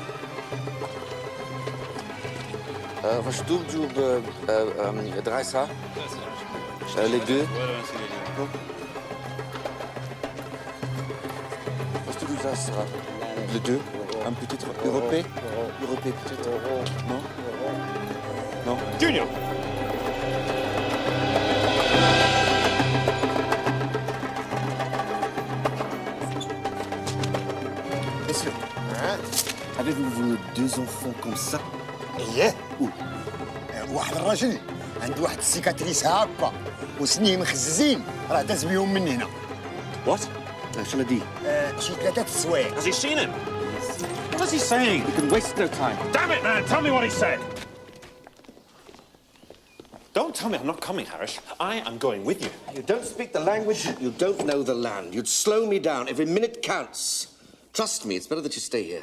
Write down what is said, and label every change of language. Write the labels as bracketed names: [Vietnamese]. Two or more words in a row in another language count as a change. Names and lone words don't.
[Dutch] Was bedoelt u op Dreisa? [French] Les deux? [Dutch] Was bedoelt u dat? [French] Les deux? Un peut-être européen? Européen peut-être? Non? Non? Junior! Messieurs, avez-vous deux enfants comme ça? [Arabic] اييه واحد الراجل عنده واحد السيكاتريس هاكا وسنيه مخززين راه داز بيهم من هنا. What? شنو دي؟ شي 3 سوايع. [English] Has he seen him? What is he saying? We can waste no time. Damn it, man! Tell me what he said! Don't tell me I'm not coming, Harris. I am going with you. You don't speak the language, you don't know the land. You'd slow me down. Every minute counts. Trust me, it's better that you stay here.